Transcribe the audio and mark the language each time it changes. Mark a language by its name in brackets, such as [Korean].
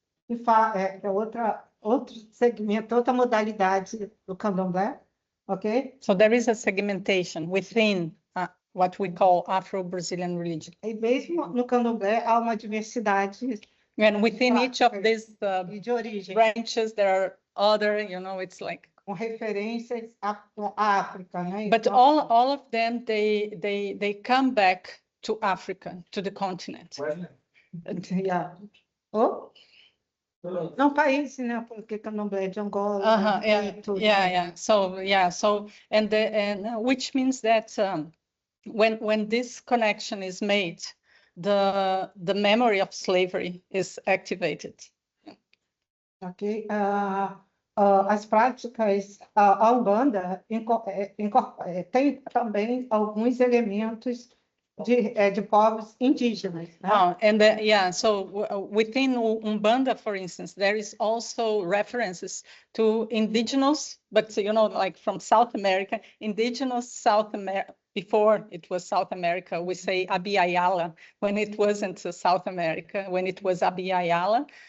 [Portuguese] É outro segmento, outra modalidade do Candomblé. Ok? [English] So there is a segmentation within what we call Afro-Brazilian religion. [Portuguese] E mesmo no Candomblé há uma diversidade. [English] And within each of these [Portuguese] de origem. [English] branches, there are other, you know, it's like. [Portuguese] Com referências à África, né? [English] But all of them, they come back to Africa, to the continent. [Portuguese] Yeah. Oh? Não, país, né? Porque Candomblé é de Angola. Yeah. [English] So and which means that when this connection is made, the memory of slavery is activated. Ok. [Portuguese] As práticas, a Umbanda tem também alguns elementos de povos indígenas, né? [English] So within Umbanda, for instance, there is also references to indigenous, but you know, like from South America, indigenous South America. Before it was South America, we say Abiyala, when it wasn't South America, when it was Abiyala.